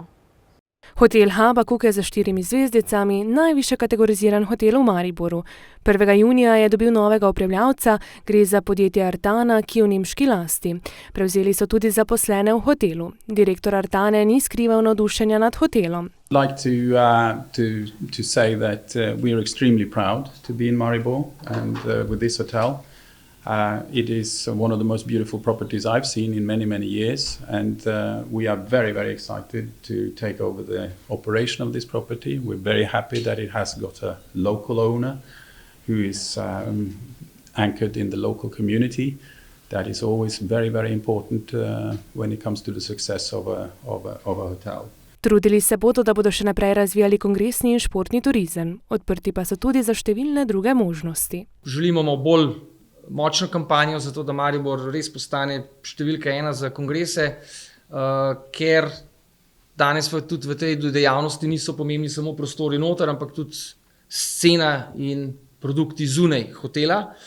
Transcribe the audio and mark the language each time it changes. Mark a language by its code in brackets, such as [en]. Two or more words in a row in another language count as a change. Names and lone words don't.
[sl] Hotel Habakuk je za 4 zvezdicami najvišje kategoriziran hotel v Mariboru. 1. junija je dobil novega upravljavca, gre za podjetje Artana, ki je v nemški lasti. Prevzeli so tudi zaposlene v hotelu. Direktor Artane ni skrival navdušenja nad hotelom. [en] Like to say that we are extremely proud to be in Maribor and with this hotel. It is one of the most beautiful properties I've seen in many, many years, and we are very, very excited to take over the operation of this property. We're very happy that it has got a local owner who is anchored in the local community. That is always very, very important when it comes to the success of a hotel. [sl] Trudili se bodo, da bodo še naprej razvijali kongresni in športni turizem. Odprti pa so tudi za številne druge možnosti. Želimo bolj močno kampanjo za to, da Maribor res postane številka 1 za kongrese, ker danes tudi v tej dejavnosti niso pomembni samo prostori noter, ampak tudi scena in produkti zunaj hotela.